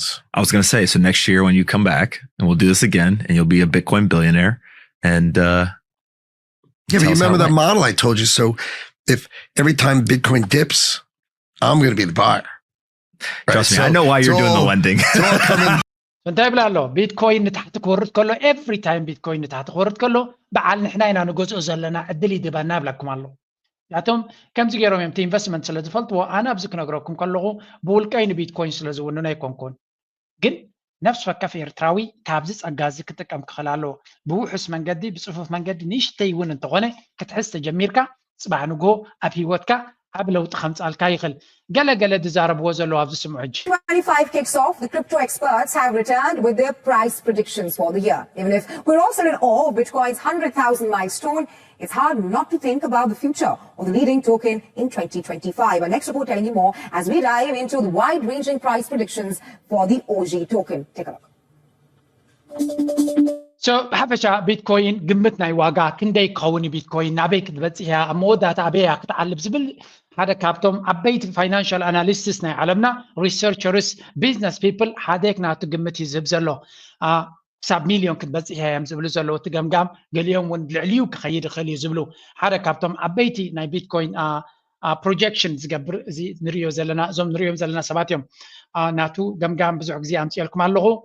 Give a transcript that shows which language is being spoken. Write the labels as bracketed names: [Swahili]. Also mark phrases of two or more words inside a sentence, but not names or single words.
[English] I was going to say, so next year when you come back and we'll do this again and you'll be a Bitcoin billionaire and, yeah, but you remember that model I told you. So if every time Bitcoin dips, I'm going to be the buyer. Trust me, I know why you're doing the lending. [Tigrinya] እንታይ ብላ ኣሎ ቢትኮይን ንታሕቲ ክወርድ ከሎ [English] every time [Tigrinya] ቢትኮይን ንታሕቲ ክወርድ ከሎ በዓል ንሕና ኢና ንገዝኦ ዘለና ዕድል ይድበና ብለኩም ኣሎ ያቶም ከምዚ ገይሮም እዮም ኢንቨስትመንት ስለ ዝፈልጥዎ ኣነ ኣብዚ ክነግረኩም ከለኹ ብውልቀይ ንቢትኮይን ስለ ዝውንኖ ኣይኮንኩን ግን ነፍሲ ወከፍ ኤርትራዊ ካብዚ ጸጋ እዚ ክጥቀም ክኽእል ኣለዎ ብውሑስ መንገዲ ብፅፉፍ መንገዲ ንእሽተይ እውን እንተኾነ ክትሕዝ ተጀሚርካ ፅባሕ ንግሆ ኣብ ሂወትካ ኣብ ለውጢ ከምፃልካ ይኽእል ገለገለ ዝዛረብዎ ዘለዎ ኣብዚ ስምዑ ሕጂ [English] 25 kicks off. The crypto experts have returned with their price predictions for the year. Even if we're also in awe of Bitcoin's 100,000 milestone, it's hard not to think about the future of the leading token in 2025. Our next report telling you more as we dive into the wide-ranging price predictions for the OG token. Take a look. [Tigrinya] So ብሓፈሻ ቢትኮይን ግምት ናይ ዋጋ ክንደይ ክኸውን ቢትኮይን ናበይ ክትበፅሕ እያ ኣብ መወዳእታ ኣበያ ክትዓልብ ዝብል ሓደ ካብቶም ዓበይቲ [English] financial analysts [Tigrinya] ናይ ዓለምና [English] researchers business people [Tigrinya] ሓደ ናቱ ግምት ይዝህብ ዘሎ ክሳብ ሚልዮን ክትበፅሕ እያ እዮም ዝብሉ ዘለዉ እቲ ገምጋም ገሊኦም እውን ልዕልዩ ክኸይድ ይኽእል እዩ ዝብሉ ሓደ ካብቶም ዓበይቲ ናይ ቢትኮይን ፕሮጀክሽን ዝገብር እዚ ንሪዮ ዘለና እዞም ንሪኦም ዘለና ሰባት እዮም ናቱ ገምጋም ብዙሕ ግዜ ኣምፅልኩም ኣለኹ